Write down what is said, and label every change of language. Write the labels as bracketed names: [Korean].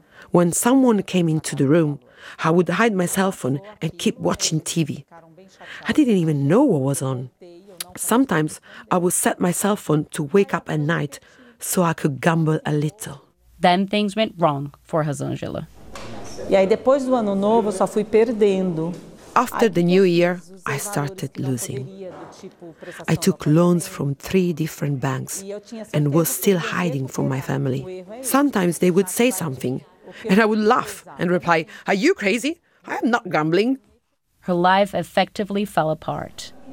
[English] When someone came into the room, I would hide my cell phone and keep watching TV. I didn't even know what was on. Sometimes I would set my cell phone to wake up at night so I could gamble a little. Then things went wrong for Rosangela. [Portuguese] E aí depois do ano novo só fui perdendo. [English] After the new year, I started losing. I took loans from three different banks and was still hiding from my family. Sometimes they would say something, and I would laugh and reply, "Are you crazy? I am not gambling." Her life effectively fell apart.